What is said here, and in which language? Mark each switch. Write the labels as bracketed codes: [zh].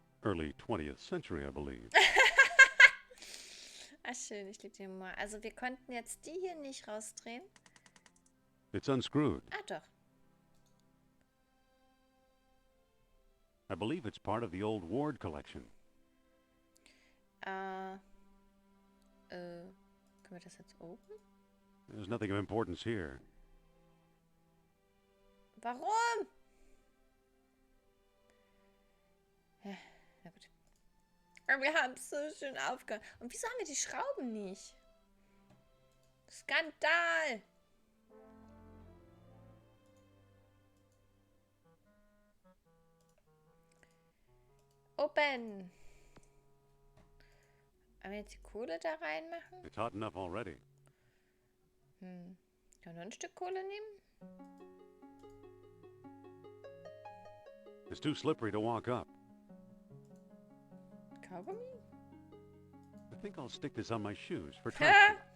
[en] Early 20th century, I believe. [de] Ah, schön, ich liebe den Humor. Also wir konnten jetzt die hier nicht rausdrehen. [en] It's unscrewed. [de] Ah, doch. [en] I believe it's part of the old Ward collection. [de] Können wir das jetzt oben? [en] There's nothing of importance here. [de] Warum? Ja, na gut. Aber wir haben es so schön aufgehört. Und wieso haben wir die Schrauben nicht? Skandal! [en] Open! [de] Wollen wir jetzt die Kohle da reinmachen? [en] It's hot enough already. [de] Können wir noch ein Stück Kohle nehmen? [en] It's too slippery to walk up. [de] Kaugummi? [en] I think I'll stick this on my shoes for traction.